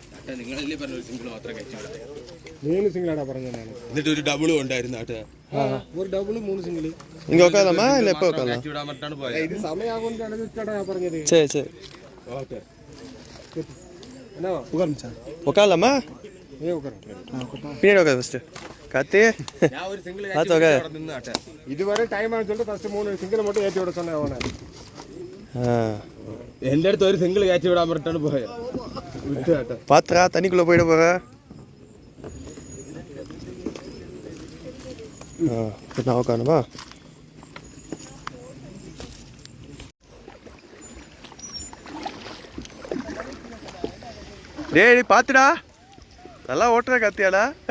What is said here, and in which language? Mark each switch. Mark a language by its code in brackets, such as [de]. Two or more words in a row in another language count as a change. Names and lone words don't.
[ml] മൂന്ന് സിംഗിളാടാ പറഞ്ഞത് ഞാൻ. എന്നിട്ട് ഒരു ഡബിളും ഉണ്ടായിരുന്നു ആട്ടെ. ഒരു ഡബിള് 3 സിംഗിള്. [ta] இங்கே உட்காரலாமா இல்லை எப்போ உட்காரலாம்? [ml] കച്ചി വിടാൻ പറഞ്ഞിട്ടാണ് പോയത്. ഇത് സമയമാകുമെന്ന് ആലോചിച്ചിട്ടാടാ ഞാൻ പറഞ്ഞത്. [ta] சரி சரி [ml] ഓക്കെ. എന്നാ [ta] உட்காரலாமா? ஏ உக்கற. பின்னாடி உட்காரு ஃபஸ்ட்டு. கார்த்தி [ml] ഞാൻ ഒരു സിംഗിൾ [ta] பார்த்து உட்காரு. [ml] നിന്ന് ആട്ടെ. ഇതുവരെ ടൈം ആണെന്ന് சொல்லிட்டு ഫസ്റ്റ് 3 സിംഗിൾ [ta] மட்டும் ஏத்தி விட சொன்னேன் அவனை. [ml] എൻ്റെ അടുത്ത് ഒരു സിംഗിൾ കച്ചി വിടാൻ പറഞ്ഞിട്ടാണ് പോയത്. വിട്ടു ആട്ടെ. [ta] பாத்துரா தண்ணிக்குள்ளே போயிட போகிற. நான் உட்காரணுமா? டேய் பாத்துடா, நல்லா ஓட்டுற கத்தியாடா.